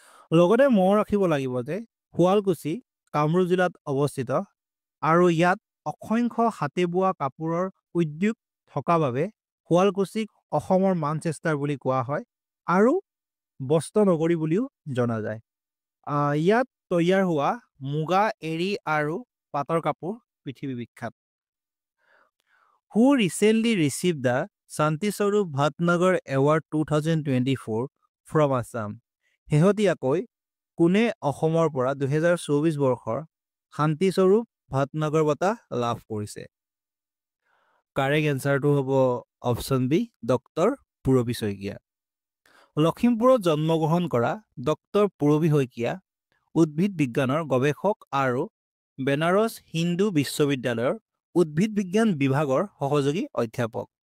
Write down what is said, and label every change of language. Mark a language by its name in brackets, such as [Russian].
[Assamese] লগতে মনত ৰাখিব লাগিব যে শুৱালকুছি কামৰূপ জিলাত অৱস্থিত আৰু ইয়াত অসংখ্য হাতে বোৱা কাপোৰৰ উদ্যোগ থকা বাবে শুৱালকুছিক অসমৰ মানচেষ্টাৰ বুলি কোৱা হয় আৰু বস্ত্ৰ নগৰী বুলিও জনা যায়। ইয়াত তৈয়াৰ হোৱা মুগা, এৰী আৰু পাটৰ কাপোৰ পৃথিৱী বিখ্যাত। [English] Who recently received the Shanti Swarup Bhatnagar Award 2024 from Assam? [Assamese] শেহতীয়াকৈ কোনে অসমৰ পৰা 2024 বৰ্ষৰ শান্তি স্বৰূপ ভাটনগৰ বঁটা লাভ কৰিছে? কাৰেক্ট এনচাৰটো হ'ব অপশ্যন বি ডক্টৰ পূৰবী শইকীয়া। লখিমপুৰত জন্মগ্ৰহণ কৰা ডক্টৰ পূৰবী শইকীয়া উদ্ভিদ বিজ্ঞানৰ গৱেষক আৰু বেনাৰস হিন্দু বিশ্ববিদ্যালয়ৰ উদ্ভিদ বিজ্ঞান বিভাগৰ সহযোগী অধ্যাপক।